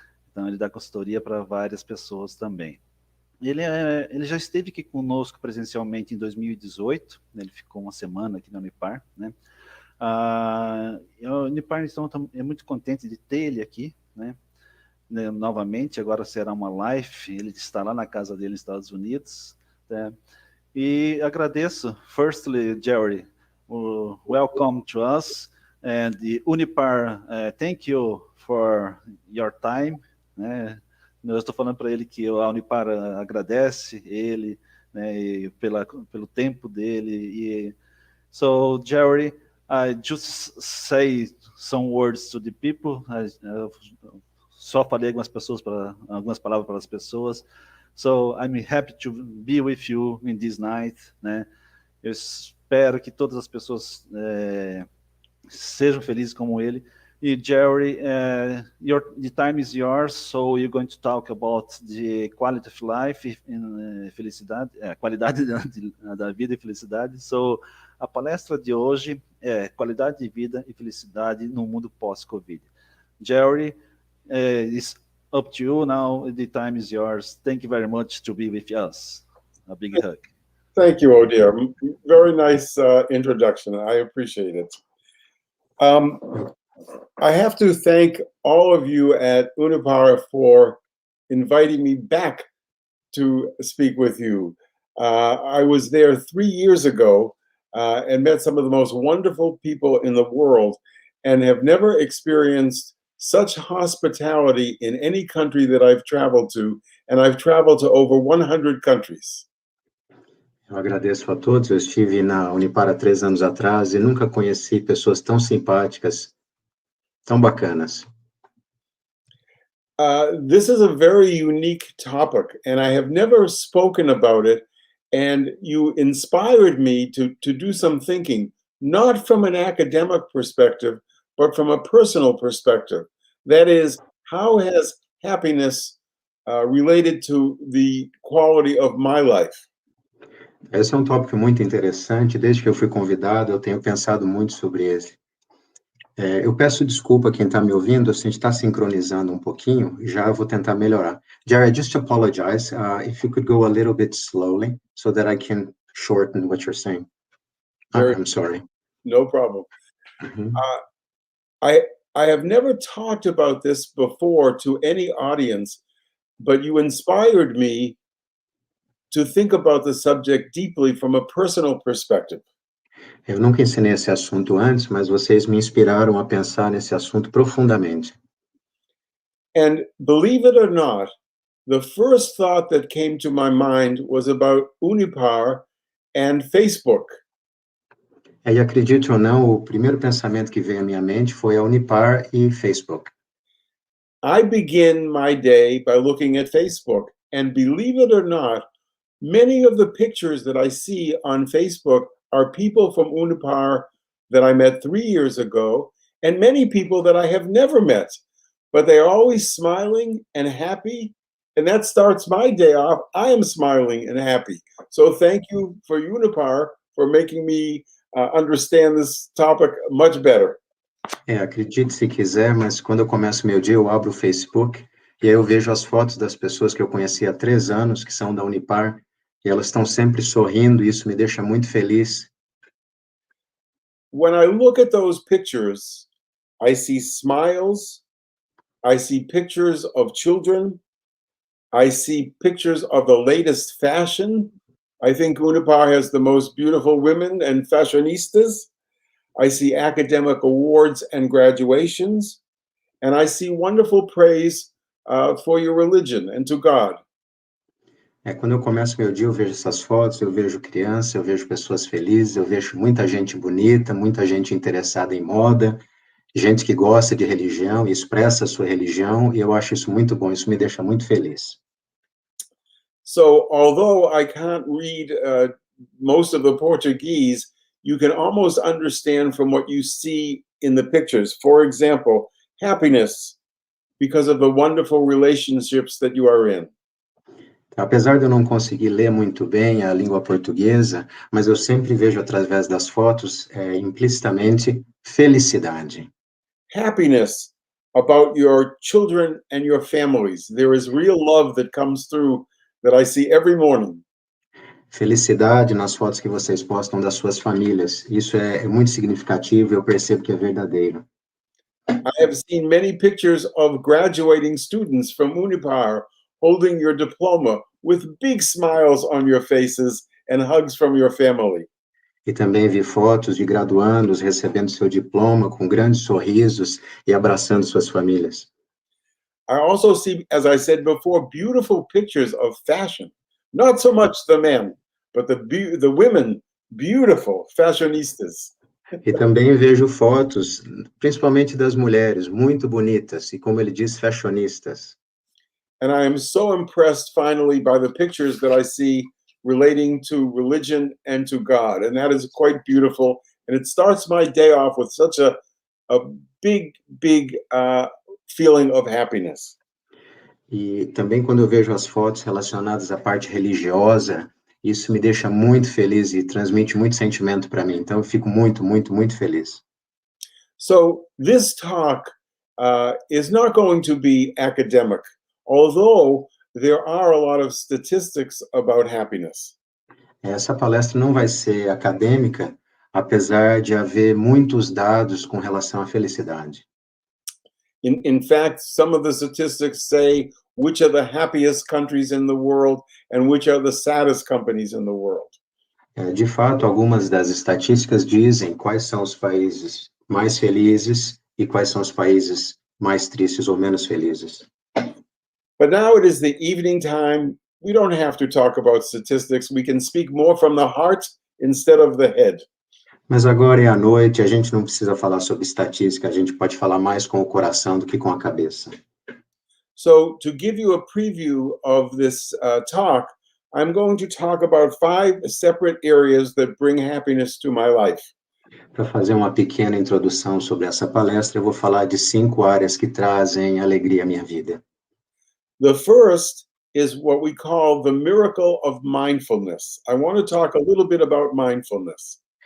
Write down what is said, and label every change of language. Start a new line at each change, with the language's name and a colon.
Portuguese: Então ele dá consultoria para várias pessoas também. Ele já esteve aqui conosco presencialmente em 2018, né? Ele ficou uma semana aqui na Unipar, né? A Unipar, então, é muito contente de ter ele aqui, né? Novamente, agora será uma live, ele está lá na casa dele nos Estados Unidos, né? E agradeço,
English: firstly, Jerry, welcome to us, and the Unipar, thank you for your time, né?
Portuguese: Eu estou falando para ele que a Unipar agradece ele, né, e pelo tempo dele.
English: So, Jerry, I just say some words to the people.
Portuguese: Só falei algumas palavras para as pessoas.
English: So, I'm happy to be with you in this night, né?
Portuguese: Eu espero que todas as pessoas sejam felizes como ele.
English: E Jerry, the time is yours, so you're going to talk about the quality of life in
Portuguese: felicidade, qualidade da vida e felicidade. So, a palestra de hoje é qualidade de vida e felicidade no mundo pós-COVID.
English: Jerry, it's up to you now. The time is yours. Thank you very much to be with us. A big hug. Thank you, Odair. Very nice introduction. I appreciate it. I have to thank all of you at Unipar for inviting me back to speak with you. I was there 3 years ago and met some of the most wonderful people in the world and have never experienced such hospitality in any country that I've traveled to, and I've traveled to over 100 countries.
Portuguese: Eu agradeço a todos. Eu estive na Unipar há 3 anos atrás e nunca conheci pessoas tão simpáticas, tão bacanas.
English: This is a very unique topic, and I have never spoken about it, and you inspired me to do some thinking, not from an academic perspective, but from a personal perspective. That is, how has happiness related to the quality of my life?
Portuguese: Esse é um tópico muito interessante. Desde que eu fui convidado, eu tenho pensado muito sobre ele. Eu peço desculpa a quem está me ouvindo, se a gente está sincronizando um pouquinho, já vou tentar melhorar.
English: Jerry, just apologize if you could go a little bit slowly so that I can shorten what you're saying. I'm sorry. No problem. I have never talked about this before to any audience, but you inspired me to think about the subject deeply from a personal perspective.
Portuguese: Eu nunca ensinei esse assunto antes, mas vocês me inspiraram a pensar nesse assunto profundamente.
English: And believe it or not, the first thought that came to my mind was about Unipar and Facebook.
Portuguese: E acredite ou não, o primeiro pensamento que veio à minha mente foi a Unipar e Facebook.
English: I begin my day by looking at Facebook, and believe it or not, many of the pictures that I see on Facebook are people from Unipar that I met 3 years ago, and many people that I have never met, but they are always smiling and happy, and that starts my day off. I am smiling and happy. So thank you for Unipar for making me understand this topic much better.
Portuguese: Acredite se quiser, mas quando eu começo meu dia, eu abro o Facebook, e aí eu vejo as fotos das pessoas que eu conheci há 3 anos, que são da Unipar, e elas estão sempre sorrindo, e isso me deixa muito feliz.
English: When I look at those pictures, I see smiles, I see pictures of children, I see pictures of the latest fashion. I think Unipar has the most beautiful women and fashionistas. I see academic awards and graduations. And I see wonderful praise for your religion and to God.
Portuguese: Quando eu começo meu dia, eu vejo essas fotos, eu vejo criança, eu vejo pessoas felizes, eu vejo muita gente bonita, muita gente interessada em moda, gente que gosta de religião e expressa a sua religião, e eu acho isso muito bom, isso me deixa muito feliz.
English: So, although I can't read most of the Portuguese, you can almost understand from what you see in the pictures. For example, happiness because of the wonderful relationships that you are in.
Portuguese: Apesar de eu não conseguir ler muito bem a língua portuguesa, mas eu sempre vejo através das fotos, implicitamente, felicidade.
English: Happiness about your children and your families. There is real love that comes through that I see every morning.
Portuguese: Felicidade nas fotos que vocês postam das suas famílias. Isso é muito significativo e eu percebo que é verdadeiro.
English: I have seen many pictures of graduating students from Unipar holding your diploma with big smiles on your faces and hugs from your family.
Portuguese: E também vi fotos de graduandos recebendo seu diploma com grandes sorrisos e abraçando suas famílias.
English: I also see, as I said before, beautiful pictures of fashion. Not so much the men, but the women, beautiful fashionistas.
Portuguese: E também vejo fotos, principalmente das mulheres, muito bonitas, e como ele diz, fashionistas.
English: And I am so impressed finally by the pictures that I see relating to religion and to God. And that is quite beautiful. And it starts my day off with such a big feeling of happiness.
Portuguese: E também quando eu vejo as fotos relacionadas à parte religiosa, isso me deixa muito feliz e transmite muito sentimento para mim. Então eu fico muito, muito, muito feliz.
English: So this talk is not going to be academic, although there are a lot of statistics about happiness.
Portuguese: Essa palestra não vai ser acadêmica, apesar de haver muitos dados com relação à felicidade.
English: In fact, some of the statistics say which are the happiest countries in the world and which are the saddest companies in the world.
Portuguese: De fato, algumas das estatísticas dizem quais são os países mais felizes e quais são os países mais tristes ou menos felizes.
English: But now it is the evening time. We don't have to talk about statistics. We can speak more from the heart instead of the head.
Portuguese: Mas agora é à noite, a gente não precisa falar sobre estatística, a gente pode falar mais com o coração do que com a cabeça.
English: So to give you a preview of this talk, I'm going to talk about 5 separate areas that bring happiness to my life.
Portuguese: Para fazer uma pequena introdução sobre essa palestra, eu vou falar de 5 áreas que trazem alegria à minha vida.
English: The first is what we call the Miracle of Mindfulness. I want to talk a little bit about mindfulness.